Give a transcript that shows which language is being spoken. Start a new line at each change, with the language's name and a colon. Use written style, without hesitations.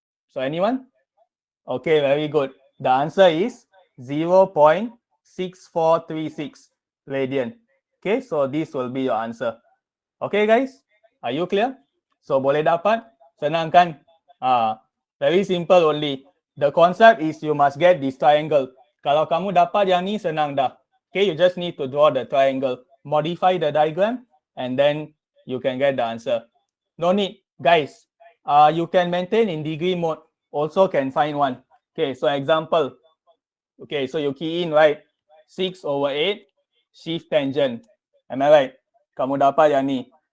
English: So anyone? Okay, very good. The answer is 0.6436 radian. Okay, so this will be your answer. Okay guys, are you clear? So
Malay: boleh dapat? Senang kan?
English: Very simple only. The concept is you must get this triangle.
Malay: Kalau kamu dapat yang ni, senang dah.
English: Okay, you just need to draw the triangle, modify the diagram, and then you can get the answer. No need, guys. You can maintain in degree mode. Also can find one. Okay, so example. Okay, so you key in, right? 6 over 8, shift tangent. Am I right?
Malay: Kamu dapat yang ni.